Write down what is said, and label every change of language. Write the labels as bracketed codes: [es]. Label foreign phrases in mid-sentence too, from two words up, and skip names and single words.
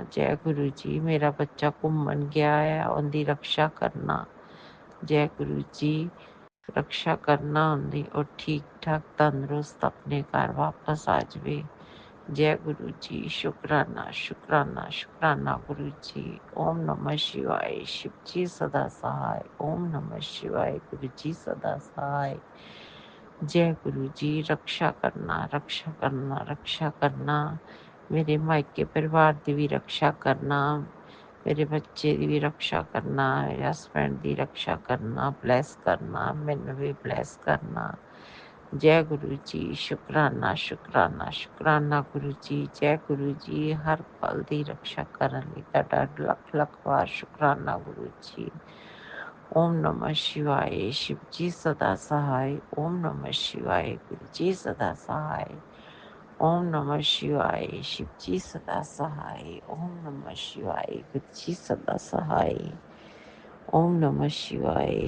[pa] ਜੈ ਗੁਰੂ ਜੀ। ਮੇਰਾ ਬੱਚਾ ਘੁੰਮਣ ਗਿਆ ਹੈ, ਉਹਦੀ ਰਕਸ਼ਾ ਕਰਨਾ। ਜੈ ਗੁਰੂ ਜੀ। ਰਕਸ਼ਾ ਕਰਨਾ ਉਹਦੀ, ਉਹ ਠੀਕ ਠਾਕ ਤੰਦਰੁਸਤ ਆਪਣੇ ਘਰ ਵਾਪਸ ਆ ਜਾਵੇ। ਜੈ ਗੁਰੂ ਜੀ। ਸ਼ੁਕਰਾਨਾ ਸ਼ੁਕਰਾਨਾ ਸ਼ੁਕਰਾਨਾ ਗੁਰੂ ਜੀ। [sa] ओम नमः शिवाय। [hi] शिव जी सदा सहाय। [sa] ओम नमः शिवाय। [hi] गुरु जी सदा सहाय। जय गुरु जी। रक्षा करना रक्षा करना रक्षा करना। मेरे मायके परिवार की भी रक्षा करना। मेरे बच्चे की भी रक्षा करना। मेरे हसबैंड की रक्षा करना। ब्लैस करना। मैनू भी ब्लैस करना। जय गुरु जी। शुकराना शुकराना शुकराना गुरु जी। जय गुरु जी। हर पल की रक्षा करने [pa] ਲਈ ਤੁਹਾਡਾ ਲੱਖ ਲੱਖ ਵਾਰ [hi] शुकराना गुरु जी। [sa] ओम नमः शिवाय। [hi] शिव जी सदा सहाय। [sa] ओम नमः शिवाय। [hi] गुरु जी सदा सहाय। [sa] ओम नमः शिवाय। [hi] शिव जी सदा सहाय। [sa] ओम नमः शिवाय। [hi] गुरु जी सदा सहाय। [sa] ओम नमः शिवाय।